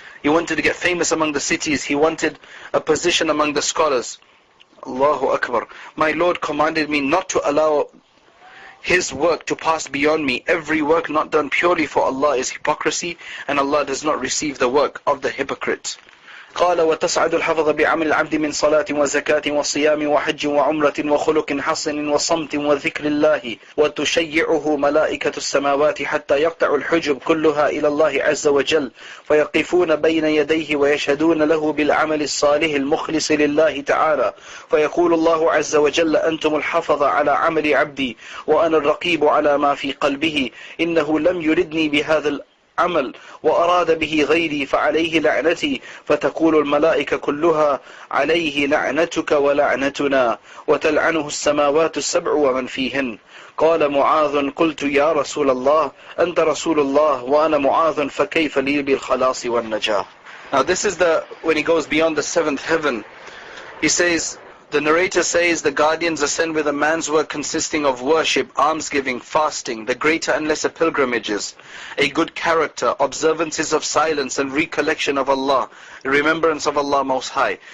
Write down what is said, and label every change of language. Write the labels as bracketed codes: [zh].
[en] He wanted to get famous among the cities. He wanted a position among the scholars. Allahu Akbar. My Lord commanded me not to allow his work to pass beyond me. Every work not done purely for Allah is hypocrisy, and Allah does not receive the work of the hypocrite. [ar] قال وتصعد الحفظ بعمل العبد من صلاة وزكاة وصيام وحج وعمرة وخلق حسن وصمت وذكر الله وتشيعه ملائكة السماوات حتى يقطع الحجب كلها إلى الله عز وجل فيقفون بين يديه ويشهدون له بالعمل الصالح المخلص لله تعالى فيقول الله عز وجل أنتم الحفظ على عمل عبدي وأنا الرقيب على ما في قلبه إنه لم يردني عمل وأراد به غيري فعليه لعنتي فتقول الملائكة كلها عليه لعنتك ولعنتنا وتلعنه السماوات السبع ومن فيهن. قال معاذ قلت يا رسول الله أنت رسول الله وأنا معاذ فكيف لي بالخلاص والنجاة. [en] Now this is when he goes beyond the seventh heaven, he says, the narrator says, the guardians ascend with a man's work consisting of worship, almsgiving, fasting, the greater and lesser pilgrimages, a good character, observances of silence and recollection of Allah, remembrance of Allah Most High.